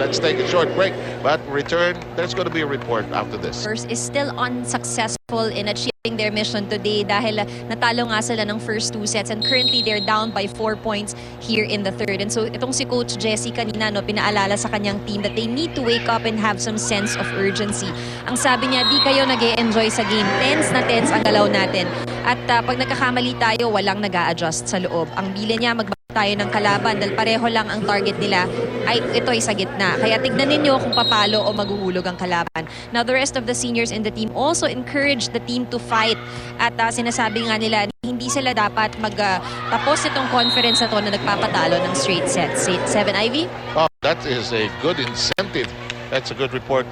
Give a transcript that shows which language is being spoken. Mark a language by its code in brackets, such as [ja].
[en] Let's take a short break, but return. There's going to be a report after this. First is still unsuccessful in achieving their mission today [tl] dahil natalo nga sila ng [en] first two sets and currently they're down by 4 points here in the third. And so [tl] itong si Coach Jesse kanina pinaalala sa kanyang [en] team that they need to wake up and have some sense of urgency. [tl] Ang sabi niya, di kayo nag-e-enjoy sa game. Tense na tense ang galaw natin. At pag nagkakamali tayo, walang nag-a-adjust sa loob. Ang bili niya, magbaba tayo ng kalaban dahil pareho lang ang target nila ay ito ay sa gitna. Kaya tignan ninyo kung papalo o maghuhulog ang kalaban. [en] Now, the rest of the seniors in the team also encourage the team to fight. [tl] At sinasabi nga nila, hindi sila dapat tapos itong conference na to na nagpapatalo ng straight sets. 7, Ivy? [en] Oh, that is a good incentive. That's a good report.